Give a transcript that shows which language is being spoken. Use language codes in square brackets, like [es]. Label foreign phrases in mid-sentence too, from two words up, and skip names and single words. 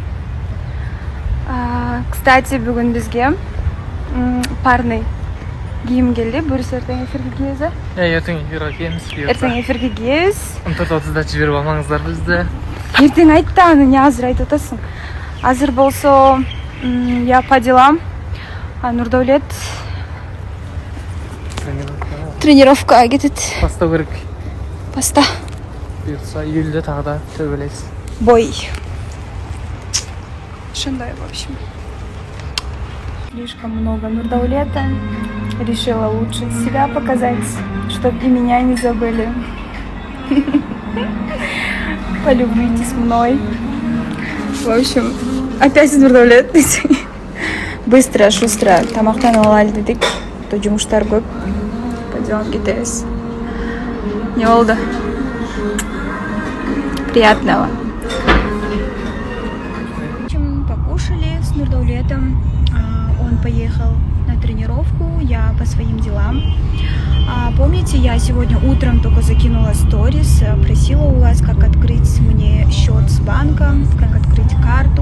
[kk] Кстати, бүгін бізге парный киім келді. Бұйырса ертең эфирге келесіз. Ертең эфирге келеміз. Ертең эфирге келесіз. 30-да жіберіп алмаңыздар бізді. Ертең айтты, аны не азыр айтып отырсың. Азыр болса, [ru] я по делам. [kk] Нұрдәулет тренировкаға кетеді. Пастау керек. Паста. Бұйырса июльде тағы да төбелес. Бой. Шандай, [ru] в общем. Слишком много Нурдаулета. Решила лучше себя показать, чтобы и меня не забыли. Полюбуйтесь мной. В общем, опять Нурдаулет. Быстро, [kk] шустро. Тамақтан алалы дедік. То жұмыштар көп. Пойдем кетеміз. Не болды? [ru] Приятного. Покушали с Нурдаулетом. Он поехал на тренировку. своим делам. Помните, я сегодня утром только закинула сторис, просила у вас, как открыть мне счет с банком, как открыть карту.